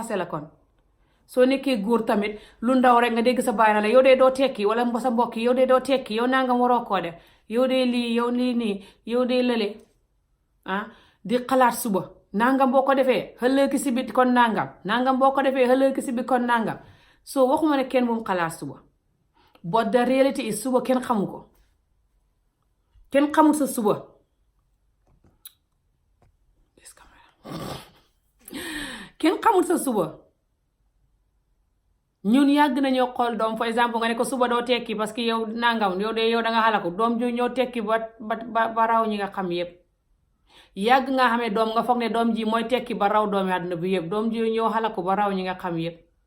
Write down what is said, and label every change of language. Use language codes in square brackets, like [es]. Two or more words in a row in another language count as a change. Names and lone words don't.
[wo] ku la takk fase la kon soo nekkee góor tamit lu ndaw rek nga dégg sa baay na la yow dee doo tekki wala sa mbokk yow dee doo tekki yow nangam waroo koo def yow dee lii yow lii nii yow dee lële di xalaat suba nangam boo ko defee ëllëg si bi kon nangam boo ko defee ëllëg si bi kon nangam soo waxuma ne kenn moom xalaat suba [en] but the reality is [wo] suba kenn xamu ko kenn xamul sa suba kenn xamul sa suba ñun yàgg nañoo xool doom [fr] par exemple [wo] nga ne ko suba doo tekki [fr] parce que [wo] yow nangam yow de yow da nga xalaku doom ju ñoo tekki ba raw ñi nga xam yépp yàgg nga xamee doom nga foog ne doom ji mooy tekki ba raw doomi àdduna bi yépp doom ji ñoo xalaku ba raw ñi nga xam yépp